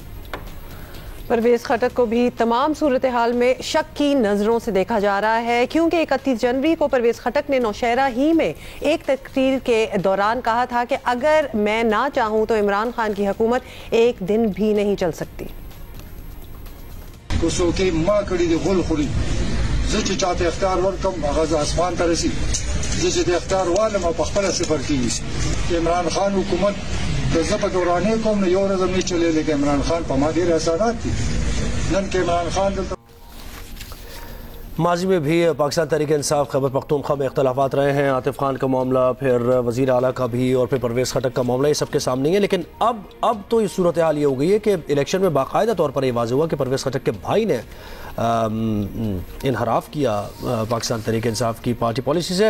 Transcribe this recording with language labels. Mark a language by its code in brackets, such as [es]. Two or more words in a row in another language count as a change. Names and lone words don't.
[ur] پرویز خٹک کو بھی تمام صورتحال میں شک کی نظروں سے دیکھا جا رہا ہے، کیونکہ 31 جنوری کو پرویز خٹک نے نوشہرہ ہی میں ایک تقریر کے دوران کہا تھا کہ اگر میں نہ چاہوں تو عمران خان کی حکومت ایک دن بھی نہیں چل سکتی۔ [ps] کوسوکی ما کړی دی غول خوري زه چې چاته اختیار ورکم هغه اسمان ته رسي، زه چې د اختیار والم په خپل صفر کېږي۔ عمران خان حکومت که زه په دورانې کوم نو یو ورځ هم نه چلېږي که عمران خان په ما ډېر احسانات دي، نن که عمران خان دلته [ur] ماضی میں بھی پاکستان تحریک انصاف خیبر پختونخوا میں اختلافات رہے ہیں. عاطف خان کا معاملہ, پھر وزیر اعلیٰ کا بھی, اور پھر پرویز خٹک کا معاملہ, یہ سب کے سامنے ہے. لیکن اب تو یہ صورتحال یہ ہو گئی ہے کہ الیکشن میں باقاعدہ طور پر یہ واضح ہوا کہ پرویز خٹک کے بھائی نے انحراف کیا پاکستان تحریک انصاف کی [en] party policy [ur] سے.